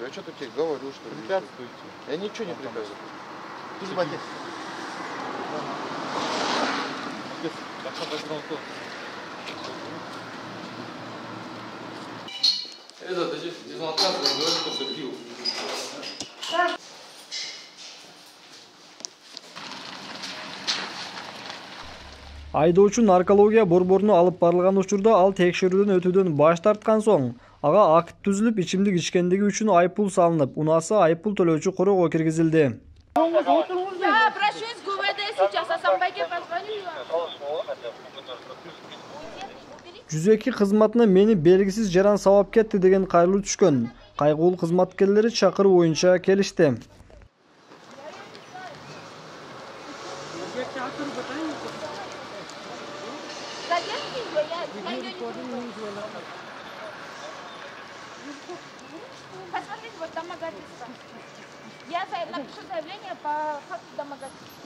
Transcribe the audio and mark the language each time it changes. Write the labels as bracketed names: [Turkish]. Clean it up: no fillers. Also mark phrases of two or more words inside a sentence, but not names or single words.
[Russian] Я что-то тебе говорю, что ли? Препятствуйте. Я ничего не препятствую. Ты же Отец, так что так громко. Это, из отказа, он говорит, что пил. [Kyrgyz] Айдоочу наркология борборуна алып барылган учурда ал текшерүүдөн өтүүдөн баш тарткан соң, ага акт түзүлүп, ичимдик ичкендиги үчүн айыппул салынып, унаасы айыппул төлөөчү короого киргизилди. [Russian] Да, обращусь к ГУВД сейчас, а сам байке позвоню. [Kyrgyz] 102 кызматына мени белгисиз жаран сабап кетти деген кайрылуу түшкөн. Кайгылуу кызматкерлери чакыруу боюнча келишти. [Russian] Посмотрите, вот домогательство. Я напишу заявление по факту домогательства.